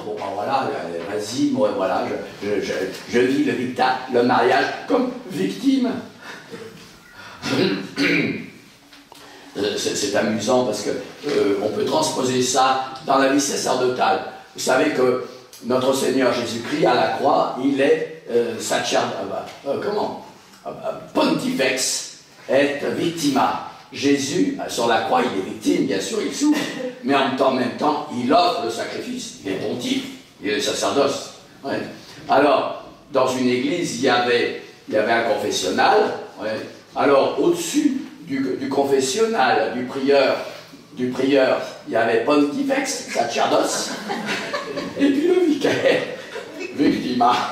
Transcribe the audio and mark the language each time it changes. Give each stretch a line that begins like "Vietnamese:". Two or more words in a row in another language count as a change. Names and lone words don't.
French: Bon, ben voilà, vas-y, moi, voilà, je vis le mariage comme victime. C'est amusant parce que on peut transposer ça dans la vie sacerdotale. Vous savez que notre Seigneur Jésus-Christ, à la croix, il est
Latin: Pontifex et victima.
French: Jésus, sur la croix, il est victime, bien sûr, il souffre, mais en même temps, il offre le sacrifice. Il est pontife, il est le sacerdoce. Alors, dans une église, il y avait un confessionnal. Alors, au-dessus du confessionnal, du prieur, il y avait Pontifex, sacerdoce, et puis le vicaire, victima.